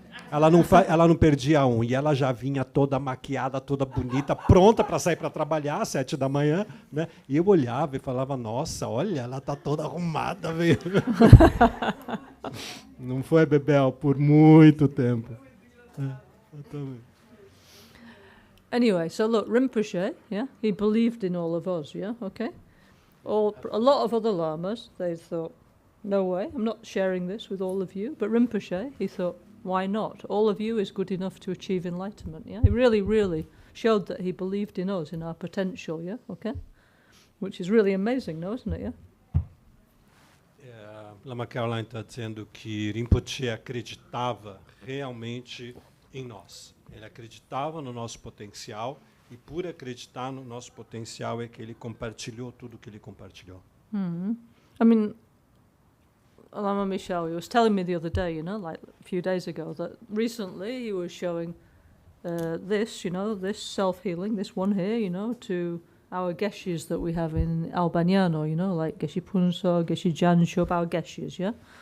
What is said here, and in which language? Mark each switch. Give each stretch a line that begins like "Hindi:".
Portuguese: Ela não perdia um, e ela já vinha toda maquiada, toda bonita, pronta para sair para trabalhar às 7 da manhã, né? E eu olhava e falava, nossa, olha, ela está toda arrumada. Não foi, Bebel, por muito tempo.
English: Anyway, so look, Rinpoche, yeah, he believed in all of us, yeah, okay? A lot of other lamas, they thought, no way, I'm not sharing this with all of you. But Rinpoche, he thought, why not? All of you is good enough to achieve enlightenment, yeah? He really, really showed that he believed in us, in our potential, yeah, okay? Which is really amazing, no, isn't it, yeah?
Portuguese: Lama Caroline está dizendo que Rinpoche acreditava realmente em nós. Ele acreditava no nosso potencial, e por acreditar no nosso potencial é que ele compartilhou tudo o que ele compartilhou.
English: I mean, Lama Michelle, he was telling me the other day, you know, like a few days ago, that recently he was showing this, you know, this self-healing, this one here, you know, to our geshes that we have in Albaniano, you know, like Geshe Punso, Geshe Janshub, our geshes, yeah?